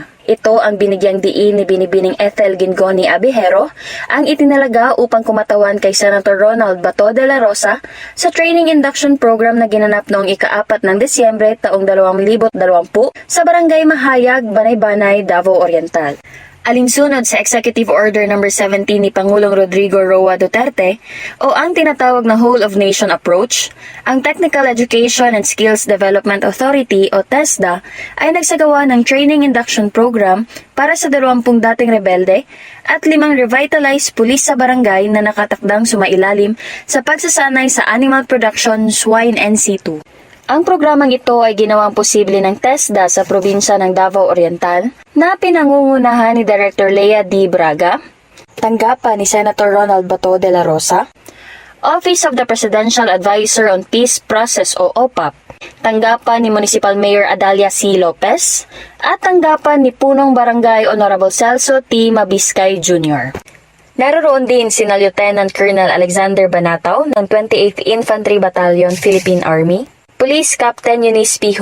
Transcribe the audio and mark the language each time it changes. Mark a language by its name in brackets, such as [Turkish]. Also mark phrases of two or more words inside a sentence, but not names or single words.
[Filipino] Ito ang binigyang diin ni Binibining Ethel Gingoni Abihero, ang itinalaga upang kumatawan kay Senator Ronald Bato de la Rosa sa training induction program na ginanap noong ika-4 ng Desyembre taong 2020 sa Barangay Mahayag, Banay-Banay, Davao Oriental. Alinsunod sa Executive Order No. 17 ni Pangulong Rodrigo Roa Duterte o ang tinatawag na Whole of Nation Approach, ang Technical Education and Skills Development Authority o TESDA ay nagsagawa ng Training Induction Program para sa 20 dating rebelde at 5 revitalized pulis sa barangay na nakatakdang sumailalim sa pagsasanay sa Animal Production Swine NC2. Ang programang ito ay ginawang posible ng TESDA sa probinsya ng Davao Oriental na pinangungunahan ni Director Lea D. Braga, tanggapan ni Senator Ronald Bato de la Rosa, Office of the Presidential Advisor on Peace Process o OPAP, tanggapan ni Municipal Mayor Adalia C. Lopez, at tanggapan ni Punong Barangay Honorable Celso T. Mabiscay Jr. Naroroon din sina Lieutenant Colonel Alexander Banataw ng 28th Infantry Battalion, Philippine Army, Police Captain Eunice P.